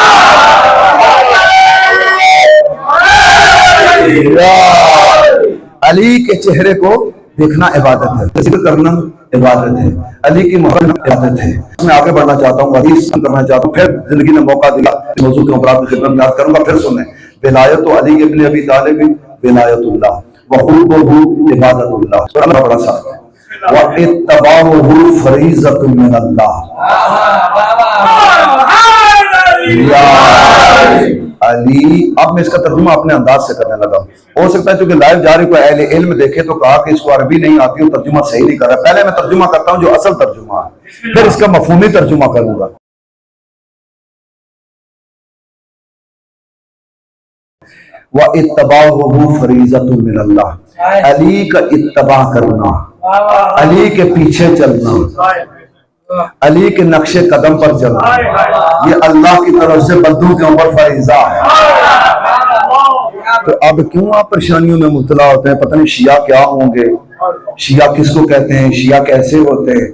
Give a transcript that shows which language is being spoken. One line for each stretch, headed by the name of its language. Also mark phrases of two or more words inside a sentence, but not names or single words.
Hindi: अली के चेहरे को देखना इबादत है, जिक्र करना इबादत है, अली की मोहब्बत इबादत है। मैं आगे बढ़ना चाहता हूँ, हदीस करना चाहता हूँ, फिर जिंदगी ने मौका दिया मौजूद के ऊपर आपकी खिदमत में याद करूंगा। फिर सुने,
Arabic: ولاية علي بن أبي طالب ولاية الله وحبه عبادة الله.
Hindi: सुना बड़ा सख्त है।
Arabic: واتباعه فريضة من الله.
Hindi: अली, अब मैं इसका तर्जुमा अपने अंदाज से करने लगा। हो सकता है क्योंकि लाइव जा रही कोई अहले इल्म देखे तो कहा कि इसको अरबी नहीं आती, तर्जुमा सही नहीं कर रहा। पहले मैं तर्जुमा करता हूं जो असल तर्जुमा है, फिर इसका मफहूमी तर्जुमा करूंगा।
Arabic: واتباعه فريضة من الله,
Hindi: अली का इत्तबा करना, अली के पीछे चलना, अली के नक्शे कदम पर चलना, ये अल्लाह की तरफ से बंदों के ऊपर फरीज़ा है। तो अब क्यों आप परेशानियों में मुब्तला होते हैं? पता नहीं शिया क्या होंगे, शिया किसको कहते हैं, शिया कैसे होते हैं?